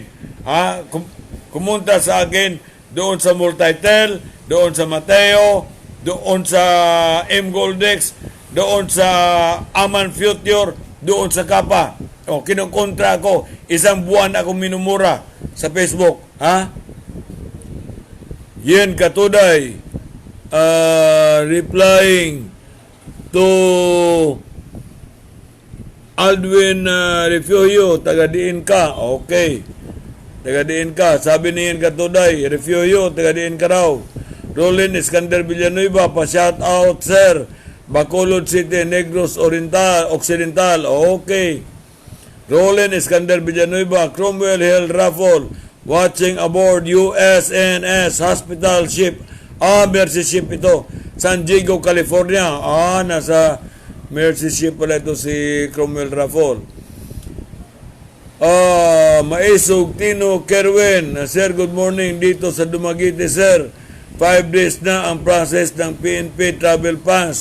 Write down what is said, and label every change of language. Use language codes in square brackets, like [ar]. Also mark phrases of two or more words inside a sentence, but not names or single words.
[tl] Kumontra sa akin doon sa Multitel, doon sa Mateo, doon sa M. Goldex, doon sa Aman Future, doon sa Kapa. Kinukontra ako. 1 buwan ako minumura sa Facebook. Yen Katuday, [en] replying to [hil] Aldwin Refugio, taga-diin ka. Okay. Taga-diin ka. [tl] Sabi ni Yen Katuday, Refugio, [hil] taga-diin ka [tl] raw. Rolin Iskander Villanueva, pa-shout out, sir. Bacolod City, Negros Occidental. Okay. Rolin Iskander Villanueva, [en] Cromwell Hill Raffle, watching aboard USNS Hospital Ship. [tl] Mercy Ship ito. San Diego, California. Nasa Mercy Ship pala ito si Cromwell Raffle. Maisog Tino Kerwin, sir, [en] good morning [tl] dito sa Dumaguete, sir. 5 days na ang process ng PNP Travel Pass.